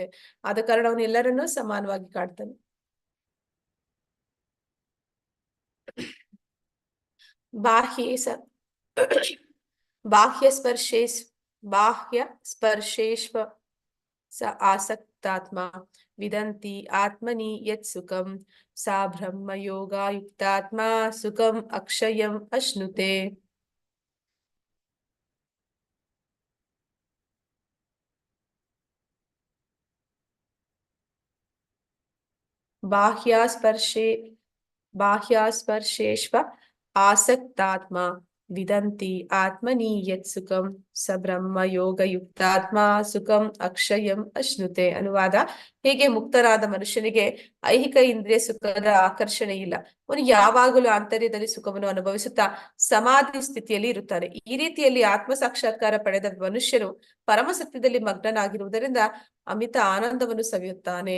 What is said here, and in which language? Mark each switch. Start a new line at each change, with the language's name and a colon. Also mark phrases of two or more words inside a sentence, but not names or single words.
Kannada: ಆದ ಕಾರಣ ಅವನು ಎಲ್ಲರನ್ನೂ ಸಮಾನವಾಗಿ ಕಾಡ್ತಾನೆ.
Sanskrit: ಬಾಹ್ಯ ಸ್ಪರ್ಶೇಶ್ವ ಸ ಆಸಕ್ತಾತ್ಮ ವಿದಂತಿ ಆತ್ಮನಿ ಯತ್ ಸುಖಂ ಸಾ ಬ್ರಹ್ಮ ಯೋಗಾಯುಕ್ತಾತ್ಮ ಸುಖಂ ಅಕ್ಷಯಂ ಅಶ್ನುತೆ. ಬಾಹ್ಯಾಸ್ಪರ್ಶೇಶ್ವ ಆಸಕ್ತಾತ್ಮ ವಿದಂತಿ ಆತ್ಮನಿ ಯತ್ ಸುಖಂ ಸ ಬ್ರಹ್ಮ ಯೋಗಯುಕ್ತಾತ್ಮ ಸುಖಂ ಅಕ್ಷಯಂ ಅಶ್ನುತೆ.
Kannada: ಅನುವಾದ: ಹೇಗೆ ಮುಕ್ತರಾದ ಮನುಷ್ಯನಿಗೆ ಐಹಿಕ ಇಂದ್ರಿಯ ಸುಖದ ಆಕರ್ಷಣೆ ಇಲ್ಲ, ಅವನು ಯಾವಾಗಲೂ ಆಂತರ್ಯದಲ್ಲಿ ಸುಖವನ್ನು ಅನುಭವಿಸುತ್ತಾ ಸಮಾಧಿ ಸ್ಥಿತಿಯಲ್ಲಿ ಇರುತ್ತಾನೆ. ಈ ರೀತಿಯಲ್ಲಿ ಆತ್ಮ ಸಾಕ್ಷಾತ್ಕಾರ ಪಡೆದ ಮನುಷ್ಯನು ಪರಮಸತ್ಯದಲ್ಲಿ ಮಗ್ನನಾಗಿರುವುದರಿಂದ ಅಮಿತ ಆನಂದವನ್ನು ಸವಿಯುತ್ತಾನೆ.